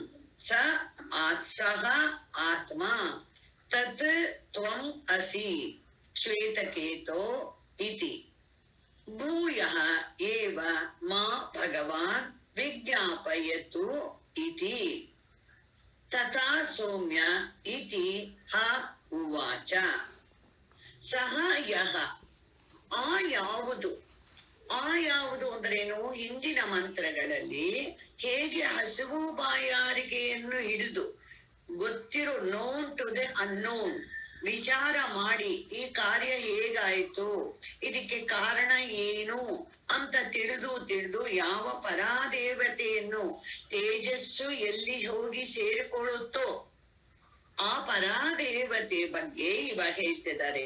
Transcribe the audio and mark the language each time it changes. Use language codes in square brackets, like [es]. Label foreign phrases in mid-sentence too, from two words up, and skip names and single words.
[sa] ಸಹ ಆತ್ಮ ತತ್ ತ್ವಂ ಅಸಿ ಶ್ವೇತಕೇತೋ ಇತಿ, ಭೂಯಃ ಏವ ಮಾ ಭಗವಾನ್ ವಿಜ್ಞಾಪಯತು ಇತಿ, ತಥಾ ಸೌಮ್ಯ ಇತಿ ಹ ಉವಾಚ. ಸಹ ಯಃ [kn] ಆ ಯಾವುದು, ಆ ಯಾವುದು ಅಂದ್ರೇನು? ಹಿಂದಿನ ಮಂತ್ರಗಳಲ್ಲಿ ಹೇಗೆ ಹಸಿವು ಬಾಯಾರಿಕೆಯನ್ನು ಹಿಡಿದು ಗೊತ್ತಿರೋ [en] known to the unknown [kn] ವಿಚಾರ ಮಾಡಿ ಈ ಕಾರ್ಯ ಹೇಗಾಯ್ತು, ಇದಕ್ಕೆ ಕಾರಣ ಏನು ಅಂತ ತಿಳಿದು ಯಾವ ಪರಾದೇವತೆಯನ್ನು ತೇಜಸ್ಸು ಎಲ್ಲಿ ಹೋಗಿ ಸೇರಿಕೊಳ್ಳುತ್ತೋ ಆ ಪರಾದೇವತೆ ಬಗ್ಗೆ ಇವಾಗ ಹೇಳ್ತಿದ್ದಾರೆ.